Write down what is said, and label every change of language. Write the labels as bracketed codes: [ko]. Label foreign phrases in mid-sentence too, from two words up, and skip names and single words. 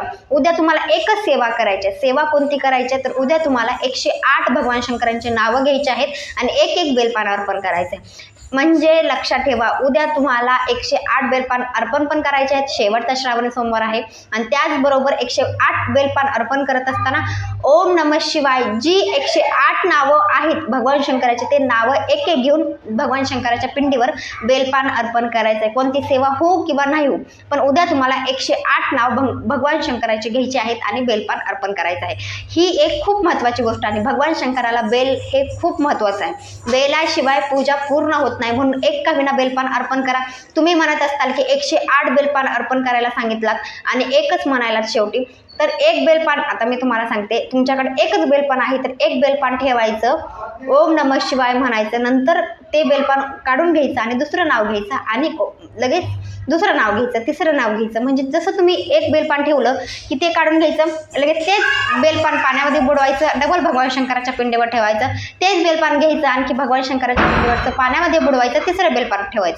[mr] उद्या तुम्हाला एकच सेवा करायची आहे। सेवा कोणती करायची आहे, तर उद्या तुम्हाला 108 भगवान शंकरांची नावं घ्यायची आहेत आणि एक एक बेलपान अर्पण करायचं आहे। म्हणजे लक्षात ठेवा, उद्या तुम्हाला 108 बेलपान अर्पण पण करायचे आहेत, शेवटचा श्रावणी सोमवार आहे, आणि त्याचबरोबर 108 बेलपान अर्पण करत असताना [sa] ओम नमः शिवाय [mr] जी 108 नावं आहेत भगवान शंकराचे, ते नावं एक एक घेऊन भगवान शंकराच्या पिंडीवर बेलपान अर्पण करायचं आहे। कोणती सेवा हो किंवा नाही हो, पण उद्या तुम्हाला 108 नाव भगवान शंकराचे घ्यायचे आहेत आणि बेलपान अर्पण करायचं आहे। ही एक खूप महत्त्वाची गोष्ट आहे। भगवान शंकराला बेल हे खूप महत्त्वाचं आहे। बेलाशिवाय पूजा पूर्ण होत नाही, म्हणून एक का विना बेलपान अर्पण करा। तुम्ही म्हणत असताल की 108 बेलपान अर्पण करायला सांगितलात आणि एकच म्हणायलात शेवटी, तर एक बेलपान आता मी तुम्हाला सांगते, तुमच्याकडे एकच बेलपान आहे तर एक बेलपान ठेवायचं, [sa] ओम नमः शिवाय [mr] म्हणायचं, नंतर ते बेलपान काढून घ्यायचं आणि दुसरं नाव घ्यायचं आणि लगेच दुसरं नाव घ्यायचं, तिसरं नाव घ्यायचं। म्हणजे जसं तुम्ही एक बेलपान ठेवलं की ते काढून घ्यायचं, लगेच तेच बेलपान पाण्यामध्ये बुडवायचं, डबल भगवान शंकराच्या पिंडीवर ठेवायचं, तेच बेलपान घ्यायचं, आणखी भगवान शंकराच्या पिंडीवरचं पाण्यामध्ये बुडवायचं, तिसरं बेलपान ठेवायचं।